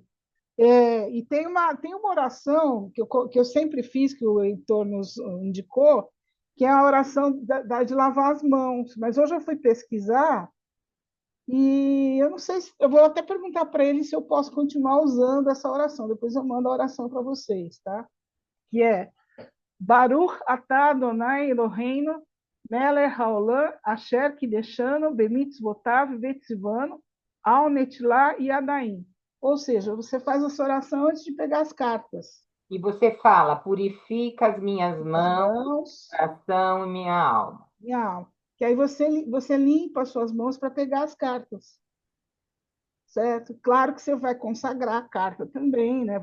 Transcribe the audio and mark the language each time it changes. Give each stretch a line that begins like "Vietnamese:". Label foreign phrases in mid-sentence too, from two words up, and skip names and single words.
Portuguese: E tem uma oração que eu sempre fiz, que o Heitor nos indicou, que é a oração de lavar as mãos. Mas hoje eu fui pesquisar e eu não sei se. Eu vou até perguntar para ele se eu posso continuar usando essa oração. Depois eu mando a oração para vocês, tá? Que é
Hebrew: ברוך אתה אדני אלהינו מלך העולם אשר קדשנו במצותיו וצונו על נטילת ידים.
Portuguese: Ou seja, você faz essa oração antes de pegar as cartas. E você fala, purifica as minhas As mãos, mãos, coração e minha alma. minha alma. Que aí você limpa as suas mãos para pegar as cartas, certo? Claro que você vai consagrar a carta também, né?